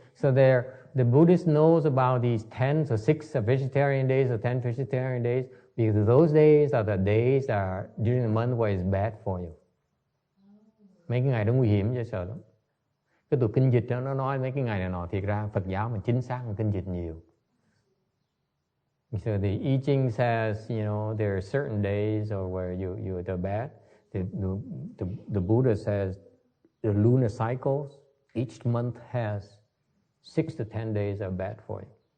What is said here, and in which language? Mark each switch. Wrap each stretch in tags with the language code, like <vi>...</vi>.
<en>So the Buddhist knows about these 10 or 6 vegetarian days or 10 vegetarian days because those days are the days that are during the month where it's bad for you.</en> <vi>Mấy cái ngày đó nguy hiểm cho sợ lắm. Cái tụi kinh dịch đó, nó nói mấy cái ngày này nọ, thiệt ra Phật giáo mà chính xác hơn kinh dịch nhiều.</vi> <en>So the I Ching says, there are certain days or where they're bad. The Buddha says the lunar cycles, each month has 6 to 10 days are bad for you.</en>